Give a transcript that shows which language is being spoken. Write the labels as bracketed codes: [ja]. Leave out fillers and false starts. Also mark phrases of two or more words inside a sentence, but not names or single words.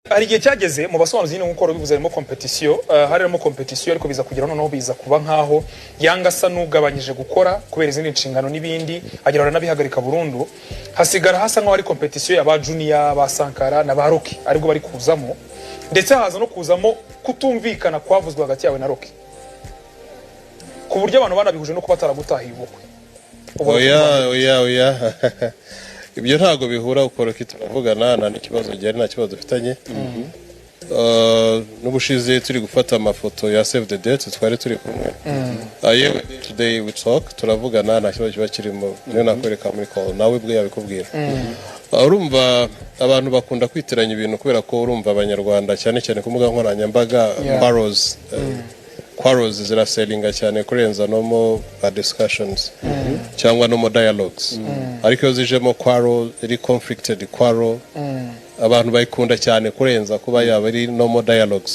[rw] hari igihe cyageze mu basobanuzi nyine nk'uko bivuze harimo competition harimo competition ariko biza kugira noneho biza kuba nkaho yanga asa n'ugabanyije gukora kubera izindi nshingano n'ibindi agira nabihagarika burundu hasigara hasa nkaho ari competition y'aba junior ba Sankara na ba Rocky ariko bari kuzamo ndetse haza no kuzamo kutumvikana kwavuzwe hagati yawe na Rocky ku buryo abantu banabihuje no kuba taragutahiye ubukwe. Oya ibyo ntago bihura ukora kitavugana na n'ikibazo cyari nta kibazo dufitanye. N'ubushize turi gufata amafoto ya [en] save the date [rw] twari turi kumwe. Yewe [en] today we talk [rw] turavugana nta kibazo kiba kirimo niyo nakwereka muri call nawe bwe yabikubwira. Urumva abantu bakunda kwitiranya ibintu kubera ko urumva abanyarwanda cyane cyane ku mbuga nkoranyambaga quarrels ziraselinga cyane kurenza no discussions cyangwa no dialogues ariko zijemo quarrel iri [en] conflicted quarrel [rw] abantu bayikunda cyane kurenza kuba yaba ari no dialogues.